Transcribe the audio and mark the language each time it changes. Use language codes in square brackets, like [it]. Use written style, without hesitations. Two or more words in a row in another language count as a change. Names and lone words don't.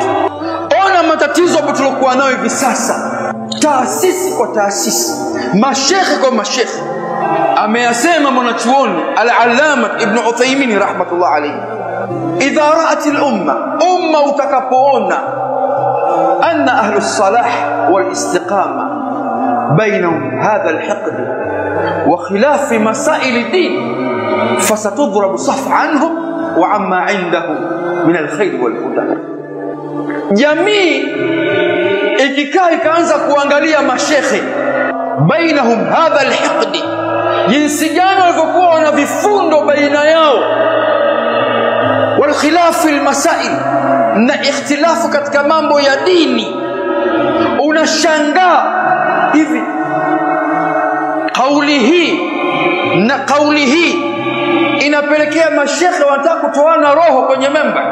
[sw] Ona matatizo ambayo tulikuwa nayo hivi sasa, taasisi kwa taasisi, mashekhe kwa mashekhe. Ameyasema mwanachuoni [ar] العلامة ابن عثيمين رحمة الله عليه إذا رأت الأمة utakapoona أن أهل الصلاح والاستقامة بينهم هذا الحقد وخلاف مسائل الدين فستضرب صفحا عنهم وعما عنده من الخير والهدى. [sw] Jamii ikikaa ikaanza kuangalia mashekhe [ar] بينهم هذا الحقد, [sw] jinsi gani walivyokuwa wana vifundo baina yao, [ar] والخلاف المسائل, [sw] na ikhtilafu katika mambo ya dini, unashangaa hivi kauli hii inapelekea mashekhe wanataka kutoana roho kwenye memba.